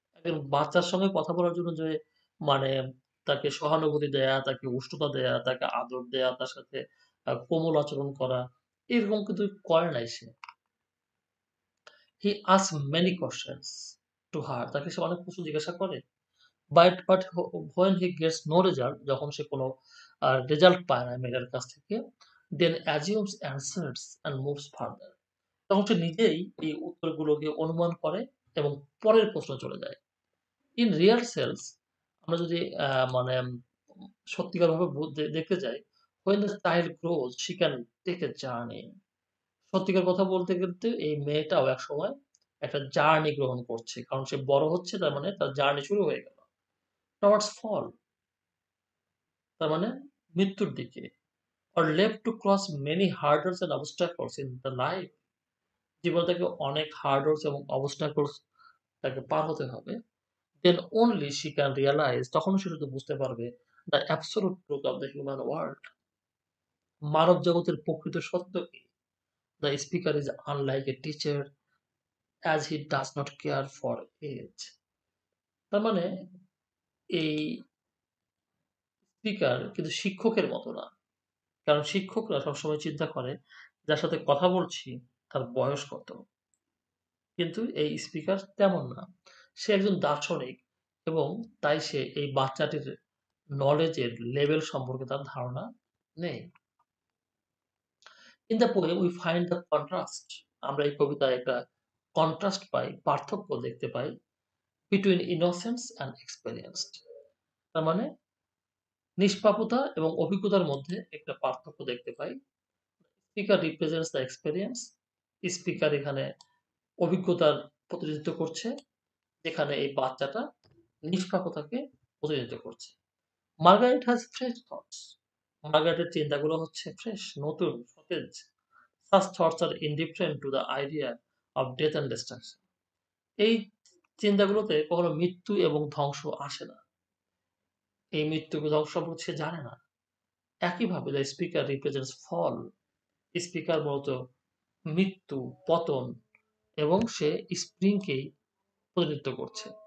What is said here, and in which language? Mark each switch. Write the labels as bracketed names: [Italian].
[Bangla] এবং বাচ্চার সঙ্গে কথা বলার জন্য যে মানে তাকে সহানুভূতি দেয়া, তাকে উষ্ণতা দেয়া, তাকে আদর দেয়া, তার সাথে কোমল আচরণ করা, এরকম কিন্তু করে নাই সে। [English] He asked many questions to her, [Bangla] তাকে সে অনেক প্রশ্ন জিজ্ঞাসা করে। [English] But when he gets no result, [Bangla] যখন সে কোনো রেজাল্ট পায় না মেয়েটার কাছ থেকে, [English] then assumes answers and moves further. [Bangla] তখন সে নিজেই এই উত্তরগুলোকে অনুমান করে এবং পরের প্রশ্নে চলে যায়। [English] In real sense, [Bangla] আমরা যদি মানে সত্যিকারভাবে দেখতে যাই, [English] when the child grows, she can take a journey. [Bangla] সত্যিকার কথা বলতে কিন্তু এই মেয়েটাও একসময় একটা জার্নি গ্রহণ করছে। কারণ সে বড় হচ্ছে, তার মানে তার জার্নি শুরু হয়ে গেল। [English] Towards fall, [Bangla] তার মানে মৃত্যুর দিকে। [English] Or left to cross many hurdles and obstacles in the life. [Bangla] জীবনে তাকে অনেক hurdles এবং obstacles তাকে পার হতে হবে। [English] Then only she can realize, [Bangla] তখন সে শুধু বুঝতে পারবে [English] the absolute truth of the human world. [Bangla] মানব জগতের প্রকৃত সত্য কি? [English] The speaker is unlike a teacher as he does not care for age. [Bangla] তার মানে এই স্পিকার কিন্তু শিক্ষকের মতো না। কারণ শিক্ষকরা সবসময় চিন্তা করে যার সাথে কথা বলছি তার বয়স কত? কিন্তু এই স্পিকার তেমন না। সে একজন দার্শনিক এবং তাই সে এই বাচ্চাটির নলেজের লেভেল সম্পর্কে তার ধারণা নেই। [English] In the poem we find the contrast. [Bangla] আমরা এই কবিতায় একটা কন্ট্রাস্ট পাই, পার্থক্য দেখতে পাই [English] between innocence and experienced. [Bangla] তার মানে নিষ্পাপতা এবং অভিজ্ঞতার মধ্যে একটা পার্থক্য দেখতে পাই। [English] Speaker represents the experience. [Bangla] Speaker এখানে অভিজ্ঞতার প্রতিনিধিত্ব করছে, যেখানে এই বাচ্চাটা নিষ্পাপতাকে প্রতিনিধিত্ব করছে। [English] Margaret has fresh thoughts. [Bangla] মার্গারেটের চিন্তাগুলো হচ্ছে ফ্রেশ, নতুন, সতেজ। [English] Such thoughts are indifferent to the idea of death and destruction. [Bangla] এই চিন্তাগুলোতে কখনো মৃত্যু এবং ধ্বংস আসে না। এই মৃত্যু ধ্বংস সম্পর্কে সে জানে না। একইভাবে [English] The speaker represents fall. [Bangla] Speaker মূলত মৃত্যু, পতন এবং সে স্প্রিংকেই প্রতিনিধিত্ব করছে।